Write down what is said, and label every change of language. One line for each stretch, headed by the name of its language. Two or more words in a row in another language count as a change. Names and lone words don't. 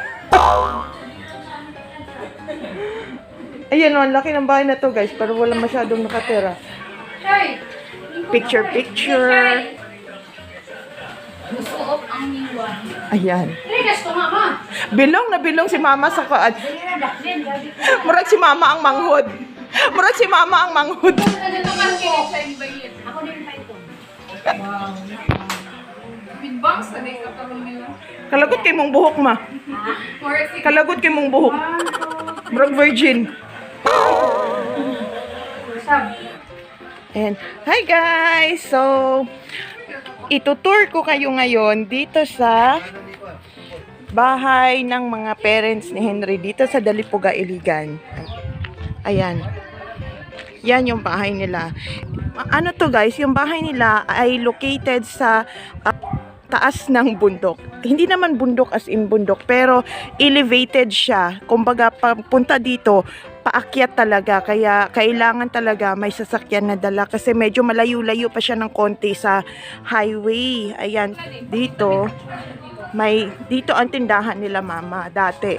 Filipino: Ayan, ang laki ng bahay na to guys, pero wala masyadong nakatira. Picture. Ayan.
Cebuano: Bilong na bilong si mama sa kaad. Murag si mama ang manghod. Murag si mama ang manghod.
Filipino: Ako din pa ito.
Cebuano: Kalagot kay mong buhok ma. Kalagot kay mong buhok. Murag virgin.
English: And hi guys!
Filipino: So, itutour ko kayo ngayon dito sa bahay ng mga parents ni Henry dito sa Dalipuga, Iligan. Ayan. Yan yung bahay nila. Ano to guys, yung bahay nila ay located sa taas ng bundok. Hindi naman bundok
English: as in
Filipino: bundok, pero elevated siya. Kumbaga, papunta dito, paakyat talaga. Kaya kailangan talaga may sasakyan na dala kasi medyo malayo-layo pa siya ng konti sa highway. Ayan, dito ang tindahan nila mama dati.